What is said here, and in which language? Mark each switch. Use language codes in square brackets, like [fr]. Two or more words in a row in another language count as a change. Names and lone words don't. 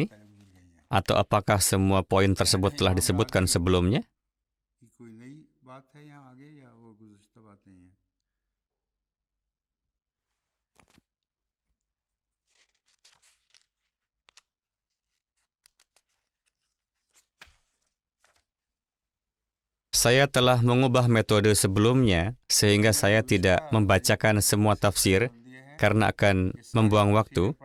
[id] Atau apakah semua poin tersebut telah disebutkan sebelumnya? [ur] یہ کوئی نئی بات ہے یہاں آگے یا وہ گزشتہ باتیں ہیں? [id] Saya telah mengubah metode sebelumnya sehingga saya tidak membacakan semua tafsir karena akan membuang waktu.